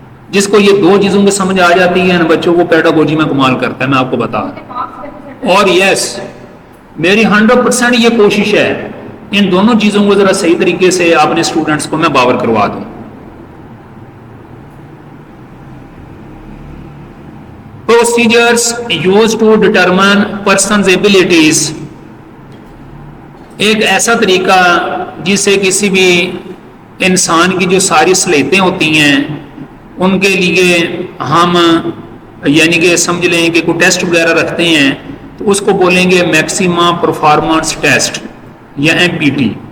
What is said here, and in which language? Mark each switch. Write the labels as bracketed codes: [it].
[ur] جس کو یہ 2 چیزوں کی سمجھ آ جاتی ہے نا بچوں کو پیڈاگوجی میں کمال کرتا ہے، میں آپ کو بتا دوں. اور یس میری 100% یہ کوشش ہے ان دونوں چیزوں کو ذرا صحیح طریقے سے اپنے اسٹوڈنٹس کو میں باور کروا دوں. [en] Procedures used to determine person's abilities. [ur] ایک ایسا طریقہ جس سے کسی بھی انسان کی جو ساری صلاحیتیں ہوتی ہیں ان کے لیے ہم یعنی کہ سمجھ لیں کہ کوئی ٹیسٹ وغیرہ رکھتے ہیں تو اس کو بولیں گے میکسیمم پرفارمنس ٹیسٹ یا MPT.